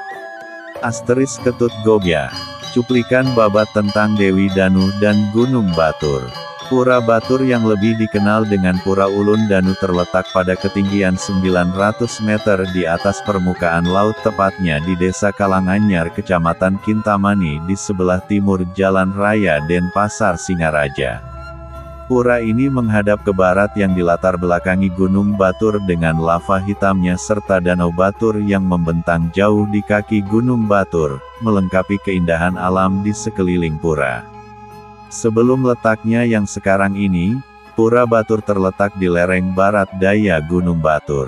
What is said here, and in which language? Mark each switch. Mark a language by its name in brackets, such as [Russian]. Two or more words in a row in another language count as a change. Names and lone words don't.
[Indonesian] Asteris Ketut Gobya. Cuplikan babat tentang Dewi Danu dan Gunung Batur. Pura Batur yang lebih dikenal dengan Pura Ulun Danu terletak pada ketinggian 900 meter di atas permukaan laut, tepatnya di Desa Kalanganyar, Kecamatan Kintamani di sebelah timur Jalan Raya Denpasar, Singaraja. Pura ini menghadap ke barat yang dilatar belakangi Gunung Batur dengan lava hitamnya serta Danau Batur yang membentang jauh di kaki Gunung Batur, melengkapi keindahan alam di sekeliling pura. Sebelum letaknya yang sekarang ini, Pura Batur terletak di lereng barat daya Gunung Batur.